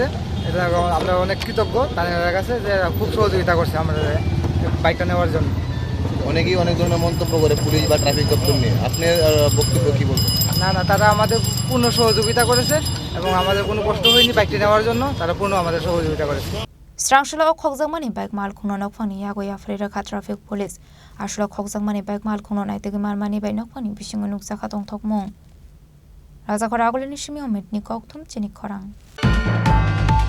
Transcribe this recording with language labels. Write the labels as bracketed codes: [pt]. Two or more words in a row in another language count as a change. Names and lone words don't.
[bn] এটা আমরা অনেক কৃতজ্ঞ তাদের কাছে যে খুব সহযোগিতা করছে আমাদের বাইকটা নেওয়ার জন্য। অনেকেই অনেক ধরনের মন্তব্য করে পুলিশ বা ট্রাফিক দপ্তর নিয়ে, আপনার বক্তব্য কি বলবেন? না, তারা আমাদের পূর্ণ সহযোগিতা করেছে এবং আমাদের কোনো কষ্ট হয়নি বাইকটি নেওয়ার জন্য, তারা পূর্ণ আমাদের সহযোগিতা করেছে। [trp] Strangshlo khokjangmani bike malkhungno nokphani yago ya farira kha [en] traffic police [trp] ashlo khokjangmani bike malkhungno naitegi marmani bai nokphani bisingo nuksa khatong thokmung raja khora agolini shimi ometni kokthum chini khorang